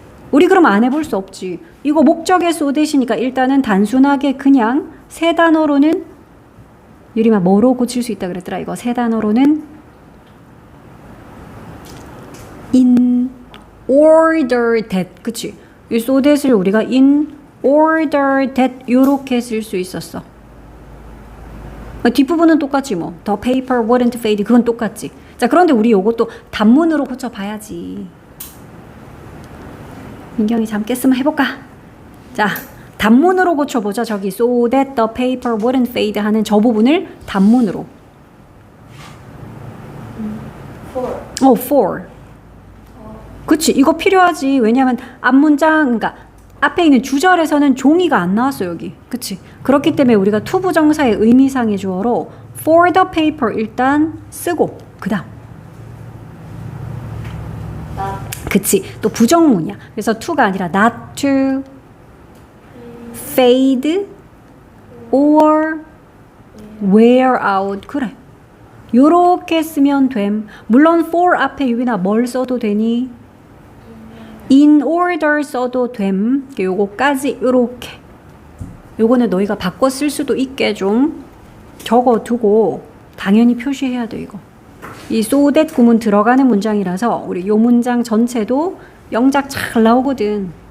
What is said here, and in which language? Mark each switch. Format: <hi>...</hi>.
<ko>우리 그럼 안 해볼 수 없지. 이거 목적의 소대시니까 일단은 단순하게 그냥 세 단어로는 유리마 뭐로 고칠 수 있다 그랬더라. 이거 세 단어로는</ko> <en>in order that,</en> <ko>그치? 이</ko> <en>so that</en> <ko>을 우리가</ko> <en>in order that</en> <ko>요렇게 쓸 수 있었어. 뒷부분은 똑같지 뭐.</ko> <en>The paper wouldn't fade</en> <ko>그건 똑같지. 자, 그런데 우리 요것도 단문으로 고쳐봐야지. 민경이 잠 깼으면 해볼까? 자, 단문으로 고쳐보자. 저기</ko> <en>so that the paper wouldn't fade</en> <ko>하는 저 부분을 단문으로. for. 그치, 이거 필요하지. 왜냐면 앞문장, 그러니까 앞에 있는 주절에서는 종이가 안 나왔어 여기. 그치? 그렇기 때문에 우리가 투부정사의 의미상의 주어로</ko> <en>for the paper</en> <ko>일단 쓰고 그 다음 그치, 또 부정문이야. 그래서</ko> <en>to가</en> <ko>아니라</ko> <en>not to fade or wear out.</en> <ko>그래, 요렇게 쓰면 됨. 물론 for 앞에 유빈아 뭘 써도 되니?</ko> <en>in order</en> <ko>써도 됨. 요거까지 요렇게. 요거는 너희가 바꿔 쓸 수도 있게 좀 적어두고 당연히 표시해야 돼. 이거 이 so that 구문 들어가는 문장이라서 우리 요 문장 전체도 영작 잘 나오거든.</ko>